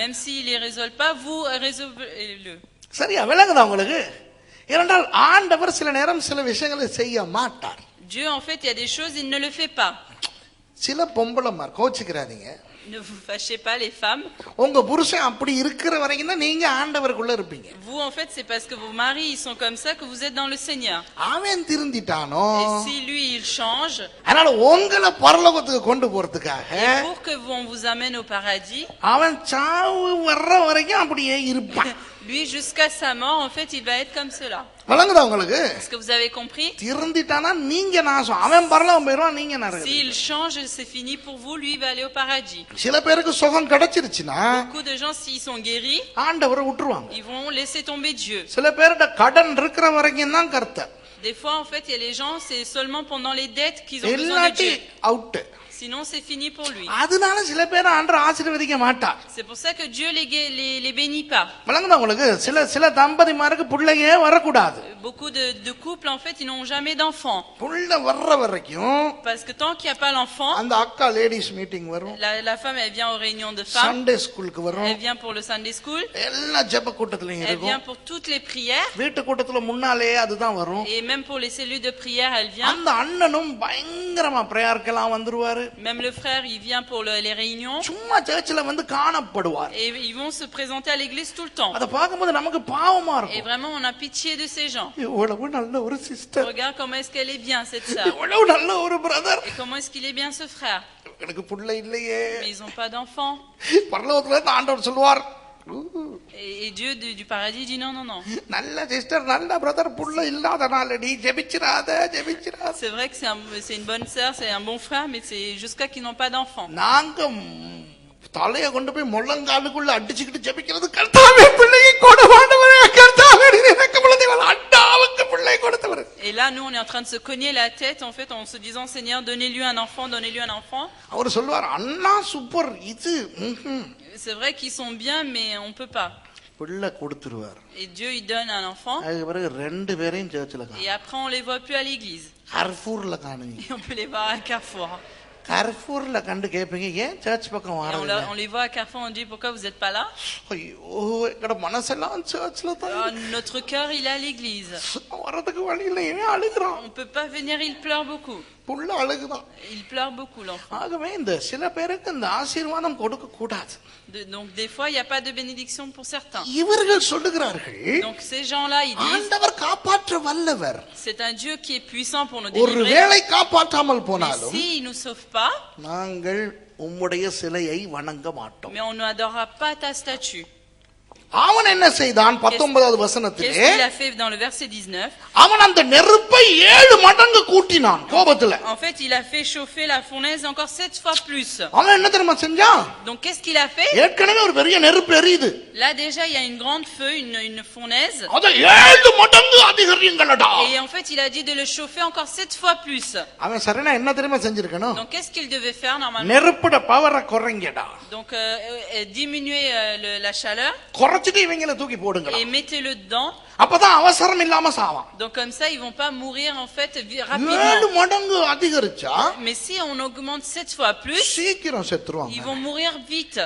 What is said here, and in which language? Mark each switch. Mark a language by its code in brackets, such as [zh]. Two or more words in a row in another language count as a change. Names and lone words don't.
[fr] Même s'il les résolve pas, vous résolvez-le. [ta] சரியா? விளங்குதா உங்களுக்கு? ஏனென்றால் ஆண்டவர் சில நேரம் சில விஷயங்களை செய்ய மாட்டார். [fr] Dieu en fait, il y a des choses il ne le fait pas. [ta] சில பொம்பளைமார் கோச்சிக்கிறாதீங்க. [fr] Ne vous fâchez pas les femmes. [ta] உங்க புருஷன் அப்படி இருக்கிற வரைக்கும் தான் நீங்க ஆண்டவருக்குள்ள இருப்பீங்க. [fr] Vous en fait, c'est parce que vos maris ils sont comme ça que vous êtes dans le Seigneur. [ta] அவன் திருந்திட்டானோ. [fr] Et si lui il change, [ta] அதனால உங்களை பரலோகத்துக்கு கொண்டு போறதுக்காக [fr] pour que on vous amène au paradis, [ta] அவன் சாவு வர்ற வரைக்கும் அப்படியே இருப்பான். [fr] lui jusqu'à sa mort en fait, il va être comme cela. [ta] வழங்குதா உங்களுக்கு? [fr] Est-ce que vous avez compris? [ta] திருந்திட்டானா நீங்க நாசம். அவன் பரலோகம் போயிடுவான், நீங்க நரகம். [fr] S'il change, c'est fini pour vous, lui il va aller au paradis. [ta] சில பேருக்கு சுகம் கிடைச்சிருச்சுனா [fr] Beaucoup de gens s'ils sont guéris, [ta] ஆண்டவரை விட்டுருவாங்க. [fr] ils vont laisser tomber Dieu. [ta] சில பேர்ட்ட கடன் இருக்கிற வரைக்கும் தான் கர்த்தர். [fr] Des fois en fait, il y a les gens, c'est seulement pendant les dettes qu'ils ont besoin de [ta] இல்லாட்டி [fr] Dieu. [ta] அவுட். [fr] Sinon c'est fini pour lui. [ta] அதனால சில பேர் ஆண்டவர் ஆசீர்வதிக்க மாட்டார். [fr] C'est pour ça que Dieu les bénit pas. [ta] வழங்குதா உங்களுக்கு? சில தம்பதிமாருக்கு பிள்ளையே வரக்கூடாது. [fr] Beaucoup de couples en fait, ils n'ont jamais d'enfants. [ta] புள்ள வர்ற வரைக்கும் [fr] Parce que tant qu'il n'y a pas l'enfant, [ta] அந்த அக்கா [en] ladies meeting [ta] வரும். [fr] la femme elle vient aux réunions de femmes. [en] Sunday schoolukku [ta] வரும். [fr] Elle vient pour le [en] Sunday school. [ta] எல்லா ஜெப கூட்டத்திலயும் [fr] Elle [ta] இருக்கும். [fr] vient pour toutes les prières. [ta] வீட்டு கூட்டத்துல முன்னாலே அதுதான் வரும். [fr] Et même pour les cellules de prière, elle vient. [ta] அந்த அண்ணனும் பயங்கரமா பிரேயர்க்கெல்லாம் வந்துருவாரு. [fr] Même le frère, il vient pour les réunions. [ta] சும்மா சர்ச்சில் வந்து காணப்படுவார். [fr] Et ils vont se présenter à l'église tout le temps. [ta] அத பாக்கும்போது நமக்கு பாவமா [fr] Et [ta] இருக்கும். [fr] vraiment, on a pitié de ces gens. [ta] இவ்வளவு நல்ல ஒரு சிஸ்டர். [fr] Regarde comment est-ce qu'elle est bien, cette sœur. [ta] இவ்வளவு நல்ல ஒரு பிரதர். [fr] Et comment est-ce qu'il est bien, ce frère. [ta] எனக்கு புள்ள இல்லையே. [fr] Mais ils n'ont pas d'enfants. [ta] பரலோகத்துல ஆண்டவர் சொல்வார். [fr] Et Dieu du paradis dit non, non, non. [ta] நல்ல சிஸ்டர், நல்ல பிரதர், புள்ள இல்லாதனால நீ ஜெபிச்சிராத. [fr] C'est vrai que c'est une bonne sœur, c'est un bon frère, mais c'est jusqu'à qu'ils n'ont pas d'enfants. [ta] நாங்க தலைய கொண்டு போய் முள்ளங்காலுக்குள்ள அடிச்சுக்கிட்டு ஜெபிக்கிறது, கர்த்தாவே பிள்ளையை கொடுவாண்டவரே, கர்த்தாவே எனக்கு பிள்ளை அண்டாவுக்கு பிள்ளை கொடுத்தவர். [fr] Et là nous on est en train de se cogner la tête en fait en se disant Seigneur donnez-lui un enfant, donnez-lui un enfant. [ta] அவர் சொல்வார் அண்ணா சூப்பர் இது. [fr] C'est vrai qu'ils sont bien mais on peut pas. [ta] பிள்ளை கொடுத்துருவார். [fr] Et Dieu il donne un enfant. [ta] அதுக்கு பிறகு ரெண்டு பேரையும் சர்ச்சில் காணோம். [fr] Et après on les voit plus à l'église. [ta] கர்ஃபூர்ல காணுங்க. [fr] Et on peut les voir à Carrefour. [ta] கர்ஃபூர்ல கண்டு கேட்பீங்க, ஏன் சர்ச் பக்கம் வரல? [fr] On les voit à Carrefour, on dit pourquoi vous n'êtes pas là? [ta] ஐயோ எங்கட மனசெல்லாம் சர்ச்ல தான். [fr] Notre cœur il est à l'église. [ta] வரதுக்கு வழி இல்லை, ஏன் அழுகுறான்? [fr] On peut pas venir, il pleure beaucoup. [ta] புள்ள அழுகுதான். [fr] Il pleure beaucoup l'enfant. [ta] ஆகவே இந்த சில பேருக்கு இந்த ஆசீர்வாதம் கொடுக்க கூடாது. [fr] Donc des fois il y a pas de bénédiction pour certains. [ta] இவர்கள் சொல்லுகிறார்கள், [fr] Donc ces gens-là ils disent [ta] ஆண்டவர் காப்பாற்ற வல்லவர். [fr] c'est un Dieu qui est puissant pour nous délivrer. [ta] ஒருவேளை காப்பாற்றாமல் [fr] Mais [ta] போனாலும் [fr] si il nous sauve pas, [ta] நாங்கள் உம்முடைய சிலையை வணங்க மாட்டோம். [fr] mais on n'adorera pas ta statue. [ta] அவன் என்ன செய்தான்? 19வது [fr] Qu'est-ce [ta] வசனத்திலே [fr] qu'il a fait dans le verset 19? [ta] அவன் அந்த நெருப்பை 7 மடங்கு கூட்டினான் கோபத்துல. [fr] En fait, il a fait chauffer la fournaise encore 7 fois plus. [ta] அவன் என்ன தெரியுமா செஞ்சான்? [fr] Donc qu'est-ce qu'il a fait? [ta] ஏற்கனவே ஒரு பெரிய நெருப்பு எரியுது. [fr] Là déjà, il y a une grande feu, une fournaise. [ta] அத 7 மடங்கு அதிகரியுங்கடா. [fr] Et en fait, il a dit de le chauffer encore 7 fois plus. [ta] அவன் சரினா என்ன தெரியுமா செஞ்சிருக்கணும்? [fr] Donc qu'est-ce qu'il devait faire normalement? [ta] நெருப்புட பவரை குறைங்கடா. [fr] Donc diminuer la chaleur. [ta] உடைச்சிட்டு இவங்கள தூக்கி போடுங்க. [fr] Et mettez-le dedans. [ta] அப்பதான் அவசரம் இல்லாம சாவான். [fr] Donc comme ça ils vont pas mourir en fait rapidement. [ta] 7 மடங்கு அதிகரிச்சா [fr] Mais si on augmente 7 fois plus, [ta] சீக்கிரம் செத்துருவாங்க. [fr] ils vont mourir vite.